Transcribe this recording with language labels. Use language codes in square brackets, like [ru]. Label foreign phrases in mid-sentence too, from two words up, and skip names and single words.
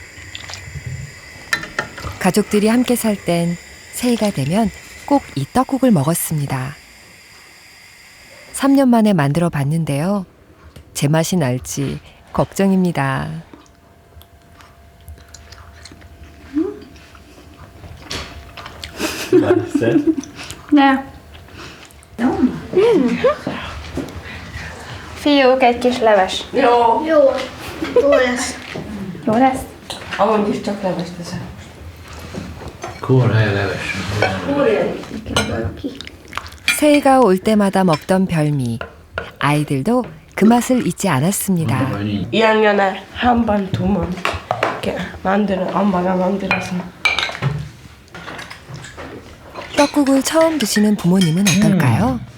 [ko] 가족들이 함께 살 땐 새해가 되면 꼭 이 떡국을 먹었습니다. 3년 만에 만들어 봤는데요. 제 맛이 날지 걱정입니다. 맛있어요? [hu] Ne. Fiúk, egy kis leves. Jó. Jó. Jó lesz. Jó lesz? Amúgy is csak levest teszem. Kórhely leves. [ko] 새해가 올 때마다 먹던 별미. 아이들도 그 맛을 잊지 않았습니다. 2학년에 한 번, 두 번 이렇게 엄마가 만들어서. 떡국을 처음 드시는 부모님은 어떨까요?